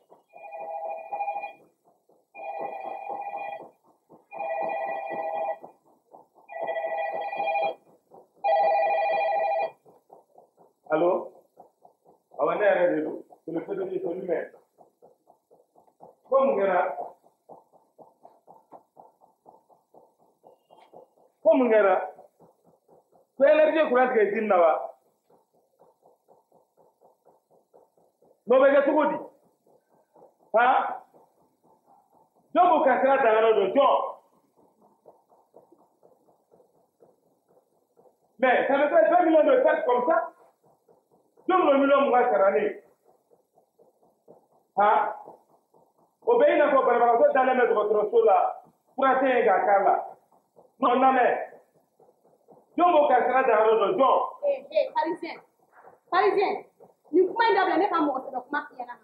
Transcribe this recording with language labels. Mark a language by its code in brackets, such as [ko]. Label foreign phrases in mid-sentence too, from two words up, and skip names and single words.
[bm] Allô? Awa ne yɛrɛ de don. [fr] C'est le fédéral de lui-même. [bm] Ko mun kɛra? Ko mun kɛra? Ko [fr] énergie courant [bm] tigɛ usine na wa? N'o bɛ kɛ cogo di? Han? Jɔn b'o ka sira ta yɔrɔ dɔn jɔn? [fr] Mais ça me fait 2 millions de pertes comme ça? [bm] Jɔn bɛ million mugan sara ne? Han? O bɛ i n'a fɔ banabagatɔ dalen bɛ dɔgɔtɔrɔso la fura tɛ yen k'a k'a la. Non, lamɛn. Jɔn b'o ka sira ta yɔrɔ dɔn jɔn? parisien nin kuma in dabila ne ka mɔgɔ sɛbɛ kuma f'i ɲɛna